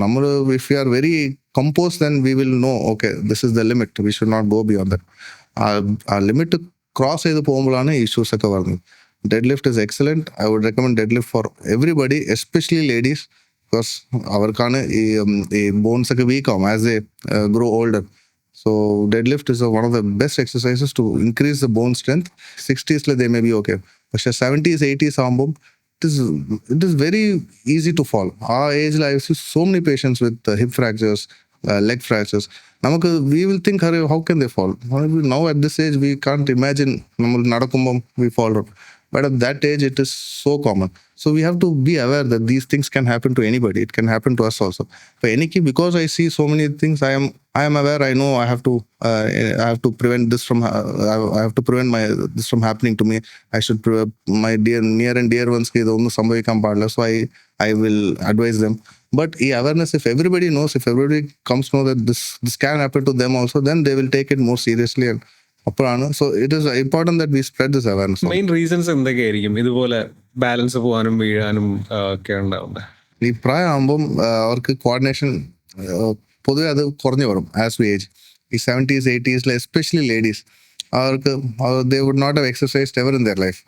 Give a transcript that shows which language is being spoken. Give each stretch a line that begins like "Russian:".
English: നമ്മൾ if you are very compose then we will know okay this is the limit, we should not go beyond that.
Malayalam: ആ limit cross ചെയ്ത് പോകുമ്പോഴാണ് issues ഒക്കെ വരുന്നത്.
English: Deadlift is excellent. I would recommend deadlift for everybody, especially ladies, because
Malayalam: അവർക്കാണ് ഈ bones ഒക്കെ week ആവും
English: As a grow older. So deadlift is one of the best exercises to increase the bone strength. 60s they may be okay, but 70s 80s ആകുമ്പോൾ it is very easy to fall. Our age I see so many patients with hip fractures, leg fractures. നമുക്ക് we will think how can they fall? Now at this age we can't imagine
Malayalam: നമ്മൾ നടക്കുമ്പോൾ
English: we fall. But at that age it is so common. So we have to be aware that these things can happen to anybody. It can happen to us also. For any, because I see so many things, I am aware. I know I have to prevent this from. I have to prevent this from happening to me. I should my near and dear ones
Malayalam: ki idonnu sambhavikkan paadilla.
English: So I will advise them. But the awareness, if everybody knows, if everybody comes to know that this can happen to them also, then they will take it more seriously. And so it is important that we spread this awareness.
Malayalam: Main reasons എന്തൊക്കെയായിരിക്കും ഇതുപോലെ balance പോകാനും വീഴാനും ഒക്കെ ഉണ്ടാവുന്നത്? ഈ പ്രായമാകുമ്പം അവർക്ക് coordination പൊതുവെ അത് കുറഞ്ഞു വരും
English: As we age. ഈ 70s 80s especially ladies, അവർക്ക് they would not have exercised ever in their life.